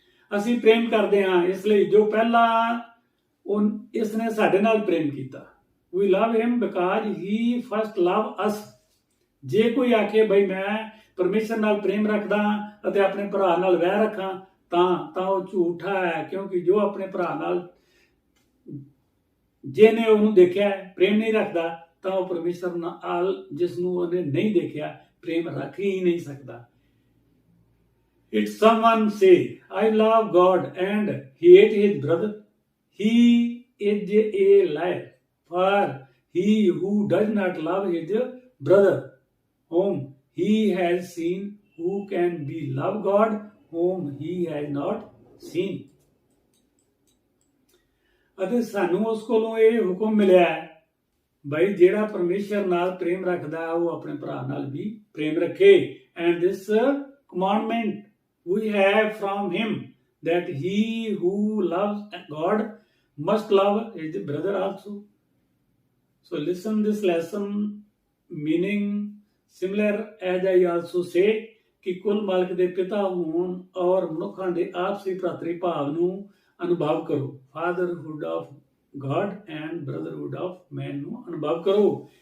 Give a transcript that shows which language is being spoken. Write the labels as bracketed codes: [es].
[pa] ਅਸੀਂ ਪ੍ਰੇਮ ਕਰਦੇ ਹਾਂ ਇਸ ਲਈ ਜੋ ਪਹਿਲਾਂ ਇਸ ਨੇ ਸਾਡੇ ਨਾਲ ਪ੍ਰੇਮ ਕੀਤਾ। [en] We love him because he first loved us. [pa] ਜੇ ਕੋਈ ਆਖੇ ਬਈ ਮੈਂ ਪਰਮੇਸ਼ਰ ਨਾਲ ਪ੍ਰੇਮ ਰੱਖਦਾ ਅਤੇ ਆਪਣੇ ਭਰਾ ਨਾਲ ਵੈਰ ਰੱਖਾਂ ਤਾਂ ਉਹ ਝੂਠਾ ਹੈ, ਕਿਉਂਕਿ ਜੋ ਆਪਣੇ ਭਰਾ ਨਾਲ ਜਿਹਨੇ ਉਹਨੂੰ ਦੇਖਿਆ ਪ੍ਰੇਮ ਨਹੀਂ ਰੱਖਦਾ ਤਾਂ ਉਹ ਪਰਮੇਸ਼ਰ ਨਾਲ ਜਿਸ ਨੂੰ ਉਹਨੇ ਨਹੀਂ ਦੇਖਿਆ ਪ੍ਰੇਮ ਰੱਖ ਹੀ ਨਹੀਂ ਸਕਦਾ। [en] If someone say, I love God and hate his brother, he is a liar. For he who does not love his brother whom he has seen, who can be love God whom he has not seen. [pa] ਅਤੇ ਸਾਨੂੰ ਉਸ ਕੋਲੋਂ ਇਹ ਹੁਕਮ ਮਿਲਿਆ ਹੈ ਬਈ ਜਿਹੜਾ ਪਰਮੇਸ਼ਰ ਨਾਲ ਪ੍ਰੇਮ ਰੱਖਦਾ ਉਹ ਆਪਣੇ ਭਰਾ ਨਾਲ ਵੀ ਪ੍ਰੇਮ ਰੱਖੇ। [en] And this commandment we have from him, that he who loves God must love his brother also. So listen this lesson, meaning similar as I also say, [pa] ਕਿ ਕੁੱਲ ਮਾਲਕ ਦੇ ਪਿਤਾ ਹੋਣ ਔਰ ਮਨੁੱਖਾਂ ਦੇ ਆਪਸੀ ਭਰਾਤਰੀ ਭਾਵ ਨੂੰ ਅਨੁਭਵ ਕਰੋ। [en] fatherhood of God and brotherhood of man [pa] ਨੂੰ ਅਨੁਭਵ ਕਰੋ।